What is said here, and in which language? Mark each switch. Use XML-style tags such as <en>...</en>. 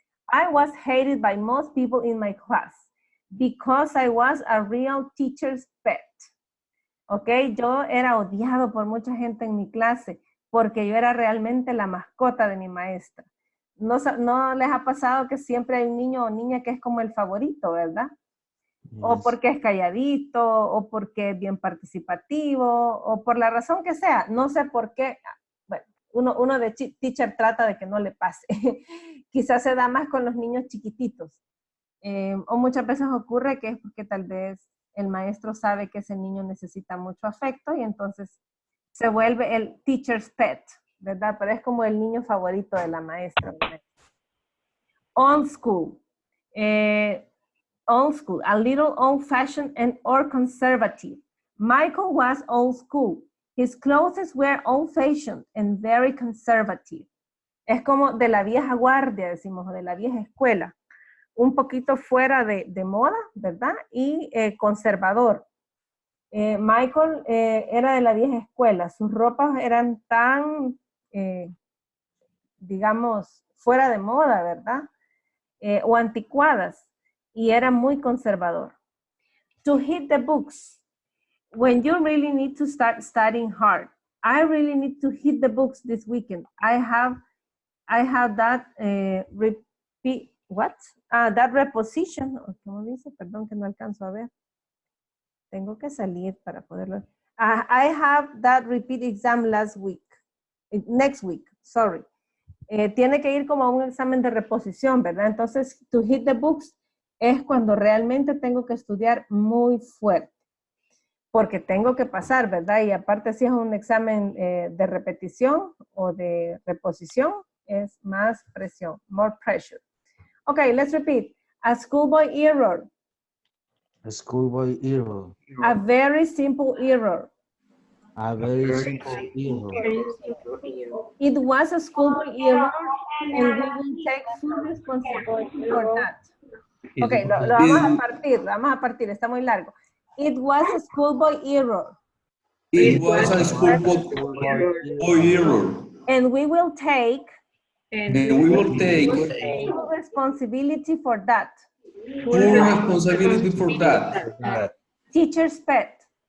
<en>I was hated by most people in my class because I was a real teacher's pet.</en> <es>Ok, yo era odiado por mucha gente en mi clase porque yo era realmente la mascota de mi maestra. ¿No les ha pasado que siempre hay un niño o niña que es como el favorito, verdad?</es> <en>Yes.</en> <es>O porque es calladito, o porque es bien participativo, o por la razón que sea. No sé por qué. Bueno, uno de teacher trata de que no le pase. Quizás se da más con los niños chiquititos. O muchas veces ocurre que es porque tal vez el maestro sabe que ese niño necesita mucho afecto y entonces se vuelve el teacher's pet, ¿verdad? Pero es como el niño favorito de la maestra. ¿verdad?</es> <en>On school. Old school, a little old-fashioned and or conservative. Michael was old school. His clothes were old-fashioned and very conservative.</en> <es>Es como de la vieja guardia, decimos, o de la vieja escuela. Un poquito fuera de moda, ¿verdad? Y conservador. Michael era de la vieja escuela. Sus ropas eran tan, digamos, fuera de moda, ¿verdad? O anticuadas. Y era muy conservador.</es> <en>To hit the books. When you really need to start studying hard. I really need to hit the books this weekend. I have that repeat, what? That reposition.</en> <es>¿Cómo dice? Perdón que no alcanzo a ver. Tengo que salir para poderlo.</es> <en>I have that repeat exam next week, sorry.</en> <es>Tiene que ir como a un examen de reposición, ¿verdad? Entonces, to hit the books es cuando realmente tengo que estudiar muy fuerte. Porque tengo que pasar, ¿verdad? Y aparte si es un examen de repetición o de reposición, es más presión,</es> <en>more pressure. Okay, let's repeat. A schoolboy error. A schoolboy error. A very simple error. A very simple error. It was a schoolboy error and we will take full responsibility for that.</en> <es>Okay, lo vamos a partir, está muy largo.</es> <en>It was a schoolboy error. It was a schoolboy error. And we will take full responsibility for that. Full responsibility for that. Teacher's pet.</en>